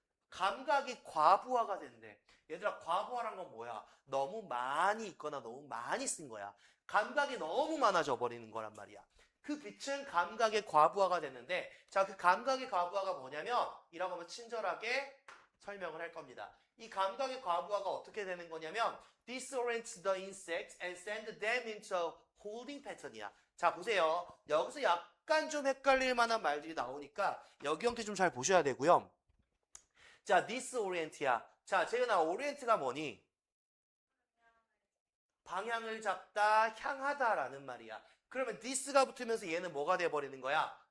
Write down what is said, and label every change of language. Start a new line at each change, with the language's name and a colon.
Korean: 감각이 과부하가 된대. 얘들아, 과부하란 건 뭐야? 너무 많이 있거나 너무 많이 쓴 거야. 감각이 너무 많아져 버리는 거란 말이야. 그 빛은 감각의 과부하가 됐는데, 자, 그 감각의 과부하가 뭐냐면 이라고 하면 친절하게 설명을 할 겁니다. 이 감각의 과부하가 어떻게 되는 거냐면
English: disorients the insects and send them into a holding pattern이야.
Korean: 자, 보세요. 여기서 약간 좀 헷갈릴 만한 말들이 나오니까 여기 형태 좀 잘 보셔야 되고요. 자, disorient야. 자, 재은아, orient가 뭐니? 방향을 잡다, 향하다라는 말이야. 그러면 this가 붙으면서 얘는 뭐가 돼버리는 거야?